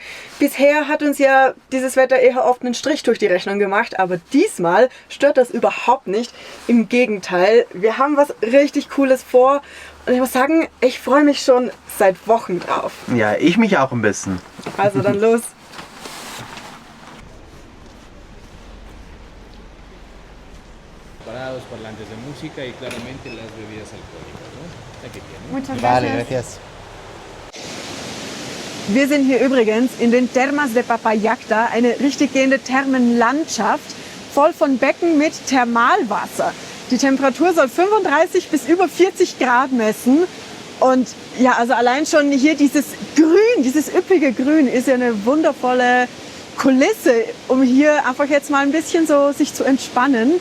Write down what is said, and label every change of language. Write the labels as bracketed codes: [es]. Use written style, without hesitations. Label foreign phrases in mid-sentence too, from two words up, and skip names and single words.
[de] Bisher hat uns ja dieses Wetter eher oft einen Strich durch die Rechnung gemacht, aber diesmal stört das überhaupt nicht. Im Gegenteil, wir haben was richtig Cooles vor und ich muss sagen, ich freue mich schon seit Wochen drauf. Ja, ich mich auch ein bisschen. Also dann los. [es] Preparados, parlantes de música y claramente las bebidas alcohólicas, ¿no? Aquí tienen. Muchas Vale, gracias. [de] Wir sind hier übrigens in den Termas de Papallacta, eine richtig gehende Thermenlandschaft, voll von Becken mit Thermalwasser. Die Temperatur soll 35 bis über 40 Grad messen. Und ja, also allein schon hier dieses Grün, dieses üppige Grün ist ja eine wundervolle Kulisse, um hier einfach jetzt mal ein bisschen so sich zu entspannen.